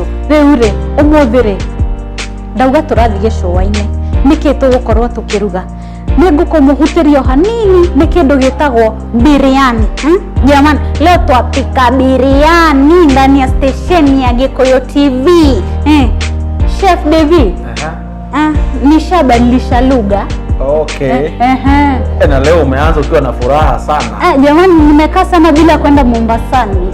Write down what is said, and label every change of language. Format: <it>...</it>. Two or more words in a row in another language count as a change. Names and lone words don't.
<ki>Rĩu rĩ ũmũthĩ rĩ ndauga tũrathiĩ gĩcũa-inĩ nĩkĩ tũgũkorwo tũkĩruga. Nĩngũkũmũhutĩrio hanini nĩ kĩndũ gĩtagwo biryani.</ki> <sw>Jamani, leo twapika biryani ndani ya station ya Gĩkũyũ TV. Chef Devi, nishabadilisha lugha.</sw> <en>Okay.</en> <sw>Na leo umeanza ukiwa na furaha sana. Jamani, nimekaa sana bila kwenda Mombasani.</sw>